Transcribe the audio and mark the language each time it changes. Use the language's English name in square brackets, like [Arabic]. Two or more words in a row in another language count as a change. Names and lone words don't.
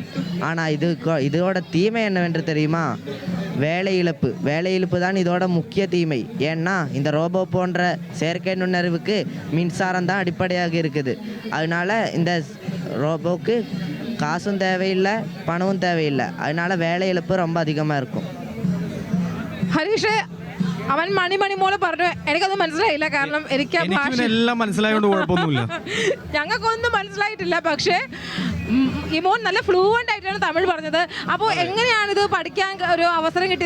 [Tamil] ஆனால் இதோட தீமை என்னவென்று தெரியுமா? வேலை இழப்பு தான் இதோட முக்கிய தீமை. ஏன்னா இந்த ரோபோ போன்ற செயற்கை நுண்ணறிவுக்கு மின்சாரம் தான் அடிப்படையாக இருக்குது. அதனால இந்த ரோபோவுக்கு காசும் தேவையில்லை, பணமும் தேவையில்லை. அதனால வேலை இழப்பு ரொம்ப அதிகமாக இருக்கும். [Malayalam] ഹരീഷ്, അവൻ മണി പോലെ പറഞ്ഞു. എനിക്കത് മനസ്സിലായില്ല, കാരണം എനിക്ക് മനസ്സിലായോണ്ട് കുഴപ്പമൊന്നുമില്ല. ഞങ്ങൾക്കൊന്നും മനസ്സിലായിട്ടില്ല. പക്ഷേ ഈ മോൻ നല്ല ഫ്ലൂവൻ്റ് ആയിട്ടാണ് തമിഴ് പറഞ്ഞത്. അപ്പോൾ എങ്ങനെയാണ് ഇത് പഠിക്കാൻ ഒരു അവസരം കിട്ടിയത്?